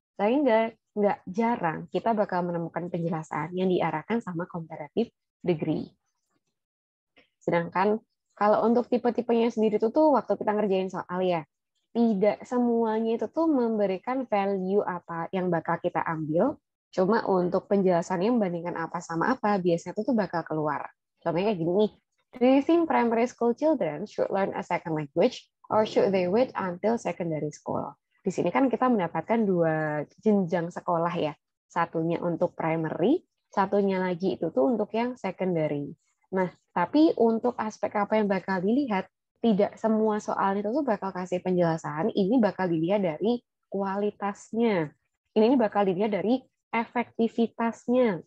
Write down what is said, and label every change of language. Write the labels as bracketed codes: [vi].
[id] Sehingga nggak jarang kita bakal menemukan penjelasan yang diarahkan sama comparative degree. Sedangkan kalau untuk tipe-tipenya sendiri itu tuh waktu kita ngerjain soal ya, tidak semuanya itu tuh memberikan value apa yang bakal kita ambil, cuma untuk penjelasannya membandingkan apa sama apa, biasanya itu tuh bakal keluar. Contohnya kayak gini nih, [en] do you think primary school children should learn a second language or should they wait until secondary school? [id] Di sini kan kita mendapatkan dua jenjang sekolah ya. Satunya untuk primary, satunya lagi itu tuh untuk yang secondary. Nah, tapi untuk aspek apa yang bakal dilihat, tidak semua soal itu tuh bakal kasih penjelasan. Ini bakal dilihat dari kualitasnya. Ini bakal dilihat dari efektivitasnya.